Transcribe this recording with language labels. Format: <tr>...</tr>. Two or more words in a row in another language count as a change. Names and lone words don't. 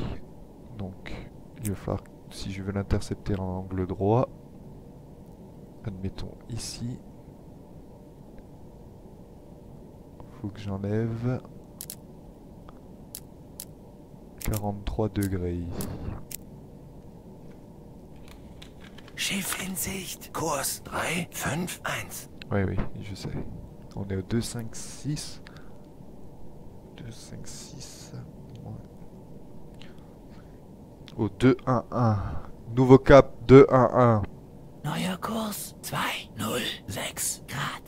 <fr>Donc, il va falloir, si je veux l'intercepter en angle droit, admettons ici. Faut que j'enlève 43 degrés ici.</fr> <de>Schiff in Sicht. Kurs 3, 5, 1.</de> <fr>Oui, oui, je sais. On est au 256. 256. Ouais. Au 211. Nouveau cap 211.</fr> <de>Neuer Kurs 2, 0, 6 Grad.</de>